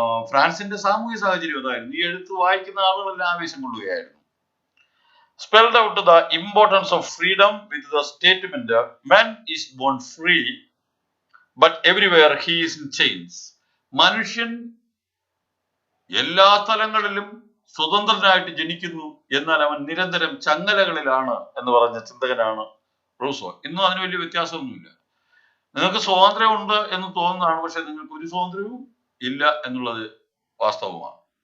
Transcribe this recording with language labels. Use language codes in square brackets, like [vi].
[ml] ഫ്രാൻസിന്റെ സാമൂഹിക സാഹചര്യം അതായിരുന്നു. ഈ എഴുത്ത് വായിക്കുന്ന ആളുകളെല്ലാം ആവേശം കൊള്ളുകയായിരുന്നു. [en] spelled out the importance of freedom with the statement, man is born free, but everywhere he is in chains. [ml] മനുഷ്യൻ എല്ലാ സ്ഥലങ്ങളിലും സ്വതന്ത്രനായിട്ട് ജനിക്കുന്നു, എന്നാൽ അവൻ നിരന്തരം ചങ്ങലകളിലാണ് എന്ന് പറഞ്ഞ ചിന്തകനാണ് റൂസോ. ഇന്നും അതിന് വലിയ വ്യത്യാസമൊന്നുമില്ല. നിങ്ങൾക്ക് സ്വാതന്ത്ര്യമുണ്ട് എന്ന് തോന്നുന്നതാണ്, പക്ഷെ നിങ്ങൾക്ക് ഒരു സ്വാതന്ത്ര്യവും ഇല്ല എന്നുള്ളത് വാസ്തവമാണ്.